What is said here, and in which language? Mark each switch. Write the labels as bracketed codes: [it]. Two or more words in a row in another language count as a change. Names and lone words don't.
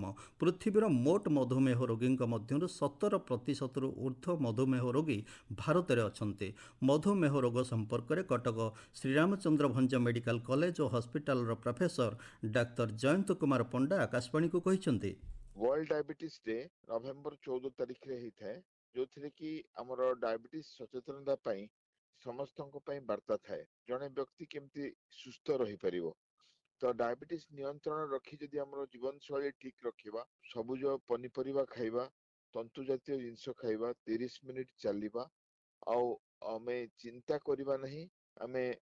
[or] ପୃଥିବୀର ମୋଟ ମଧୁମେହ ରୋଗୀଙ୍କ ମଧ୍ୟରୁ 70%ରୁ ଉର୍ଦ୍ଧ୍ୱ ମଧୁମେହ ରୋଗୀ ଭାରତରେ ଅଛନ୍ତି। ମଧୁମେହ ରୋଗ ସମ୍ପର୍କରେ କଟକ ଶ୍ରୀରାମଚନ୍ଦ୍ର ଭଞ୍ଜ ମେଡିକାଲ କଲେଜ ଓ ହସ୍ପିଟାଲର ପ୍ରଫେସର ଡାକ୍ତର ଜୟନ୍ତ କୁମାର ପଣ୍ଡା ଆକାଶବାଣୀକୁ କହିଛନ୍ତି, [en] World Diabetes Day November [or] 14 ତାରିଖ ରେ ହେଇଥାଏ ଯୋଉଥିରେ କି ଆମର ଡାଇବେଟିସ ସଚେତନତା ପାଇଁ ସମସ୍ତଙ୍କ ପାଇଁ ବାର୍ତ୍ତା ଥାଏ। ଜଣେ ବ୍ୟକ୍ତି କେମିତି ସୁସ୍ଥ ରହିପାରିବ, ତ ଡାଇବେଟିସ ନିୟନ୍ତ୍ରଣ ରଖି ଯଦି ଆମର ଜୀବନଶୈଳୀ ଠିକ ରଖିବା, ସବୁଜ ପନିପରିବା ଖାଇବା, ତନ୍ତୁ ଜାତୀୟ ଜିନିଷ ଖାଇବା, 30 ମିନିଟ ଚାଲିବା, ଆଉ ଆମେ ଚିନ୍ତା କରିବା ନାହିଁ, ଆମେ